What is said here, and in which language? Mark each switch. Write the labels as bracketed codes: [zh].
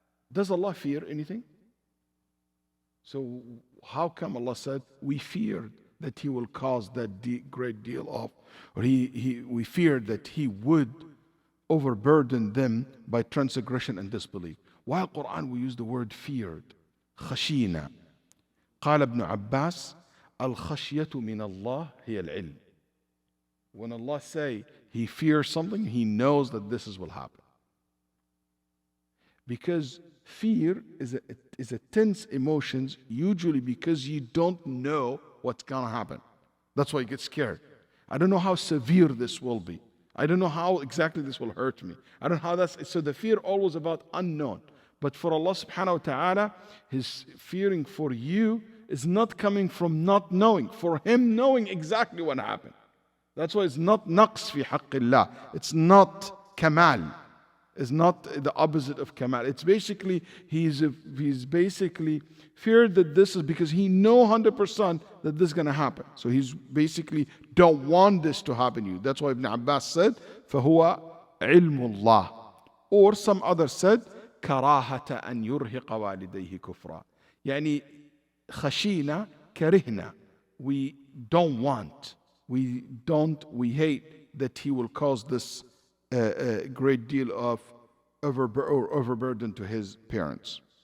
[en] Does Allah fear anything? So how come Allah said, we feared that He will cause that great deal of, or we feared that He would overburden them by transgression and disbelief. While Quran we use the word feared. خشينا. [ar] قال ابن عباس الخشية من الله هي العلم. [en] When Allah say He fears something, He knows that this will happen. Because fear is a tense emotions, usually because you don't know what's going to happen. That's why you get scared. I don't know how severe this will be. I don't know how exactly this will hurt me. I don't know how so the fear always about unknown. But for Allah subhanahu wa ta'ala, His fearing for you is not coming from not knowing, for Him knowing exactly what happened. That's why it's not [ar] naqs fi haqqillah. [en] It's not kamal. It's not the opposite of kamal. It's basically, he's basically feared that this is because he know 100% that this is going to happen. So he's basically don't want this to happen to you. That's why Ibn Abbas said, [ar] فَهُوَ عِلْمُ اللَّهِ. [en] Or some others said, [ar] كَرَاهَةَ أَنْ يُرْهِقَ وَالِدَيْهِ كُفْرًا. يعني خشينا كرهنا. [en] We don't want, we hate that he will cause this a great deal of overburden to his parents.